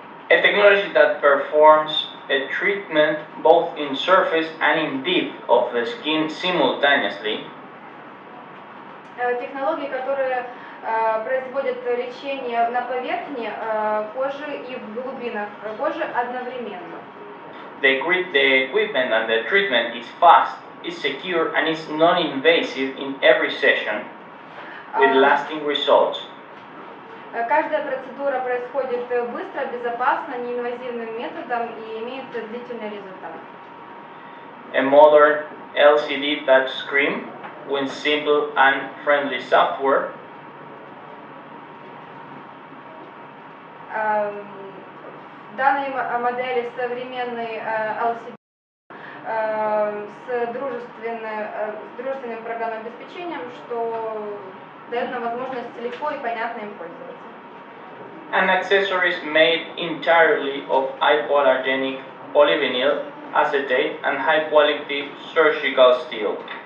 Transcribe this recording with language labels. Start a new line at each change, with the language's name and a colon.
English: A technology that performs a treatment both in surface and in depth of the skin simultaneously.
Russian: Технологии, которые производят лечение на поверхне кожи и в глубинах кожи одновременно.
English: The equipment and the treatment is fast, is secure, and is non-invasive in every session with lasting results.
Russian: Каждая процедура происходит быстро, безопасно, неинвазивным методом и имеет длительный результат.
English: A modern LCD touchscreen with simple and friendly software.
Russian: В данной модели современный LCD с дружественным программным обеспечением, что дает нам возможность легко и понятно им пользоваться.
English: And accessories made entirely of hypoallergenic polyvinyl acetate and high-quality surgical steel.